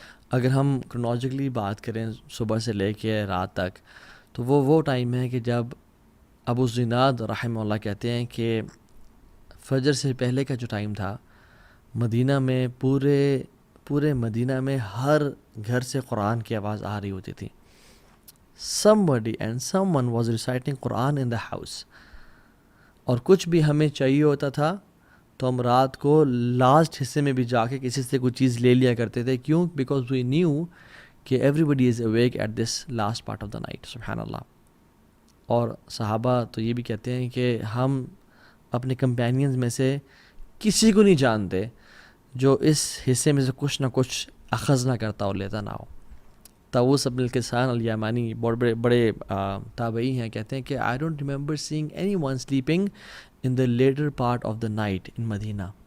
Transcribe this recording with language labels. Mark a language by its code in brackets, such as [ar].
[ur] اگر ہم کرونالوجیکلی بات کریں صبح سے لے کے رات تک، تو وہ ٹائم ہے کہ جب ابو زناد رحمہ اللہ کہتے ہیں کہ فجر سے پہلے کا جو ٹائم تھا، مدینہ میں پورے مدینہ میں ہر گھر سے قرآن کی آواز آ رہی ہوتی تھی. [en] somebody and someone was reciting Quran in the house. [ur] اور کچھ بھی ہمیں چاہیے ہوتا تھا تو ہم رات کو لاسٹ حصے میں بھی جا کے کسی سے کوئی چیز لے لیا کرتے تھے. کیوں؟ [en] Because we knew کہ everybody is awake at this last part of the night. [ur] سبحان اللہ. اور صحابہ تو یہ بھی کہتے ہیں کہ ہم اپنے کمپینینز میں سے کسی کو نہیں جانتے جو اس حصے میں سے کچھ نہ کچھ اخذ نہ کرتا اور لیتا نہ ہو. [en] طاووس بن کیسان الیمانی [ur] بڑے تابعی ہیں، کہتے ہیں کہ [en] I don't remember seeing anyone sleeping in the latter part of the night in Medina.